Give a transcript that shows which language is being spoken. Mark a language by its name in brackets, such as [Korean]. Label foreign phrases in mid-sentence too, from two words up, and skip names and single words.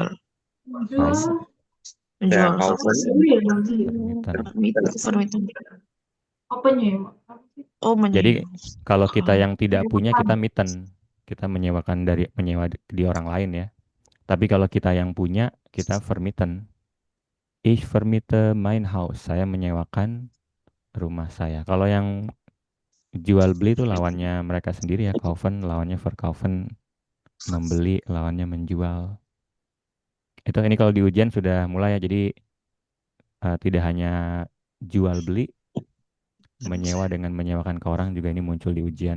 [Indonesian] Fine. Ya, Menjual. kaufen. Permitten. Permitten. Apa nyewa? Oh, Jadi menyewa. kalau kita yang tidak punya kita mitten. Kita menyewa di orang lain ya. Tapi kalau kita yang punya kita vermieten. [German] Ich vermiete mein Haus. [Indonesian] Saya menyewakan rumah saya. Kalau yang jual beli itu lawannya mereka sendiri ya. Kaufen lawannya verkaufen. Membeli lawannya menjual. Itu ini kalau di ujian sudah mulai ya. Jadi tidak hanya jual beli, menyewa dengan menyewakan ke orang juga ini muncul di ujian.